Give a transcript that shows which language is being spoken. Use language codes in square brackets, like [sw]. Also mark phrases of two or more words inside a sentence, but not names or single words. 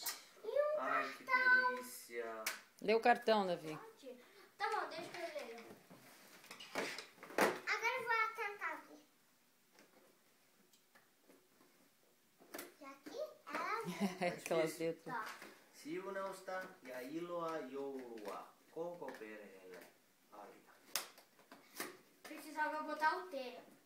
[pt] E um Ai, que cartão. delícia. Lê o cartão, Davi. Tá bom, deixa eu ler. Agora eu vou tentar abrir. E aqui Aquelas letras. tá. [fi] Siunausta ja iloa joulua koko perheelle. Arja. [pt] Precisava botar o T.